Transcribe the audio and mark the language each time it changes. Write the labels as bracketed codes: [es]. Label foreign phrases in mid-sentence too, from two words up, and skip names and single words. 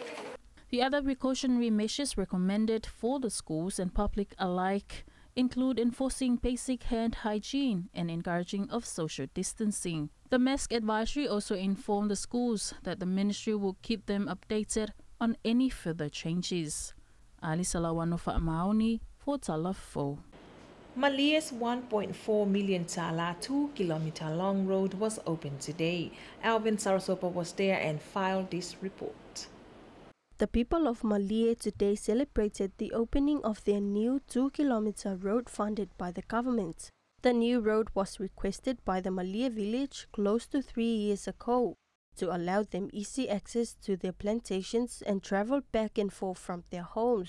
[en] The other precautionary measures recommended for the schools and public alike include enforcing basic hand hygiene and encouraging of social distancing. The mask advisory also informed the schools that the ministry will keep them updated on any further changes. Ali Salawano Fa'amaoni for Tala Fou. Malia's 1.4 million Tala 2-kilometer long road was opened today. Alvin Sarasopa was there and filed this report. The people of Malia today celebrated the opening of their new 2-kilometer road funded by the government. The new road was requested by the Malia village close to 3 years ago to allow them easy access to their plantations and travel back and forth from their homes.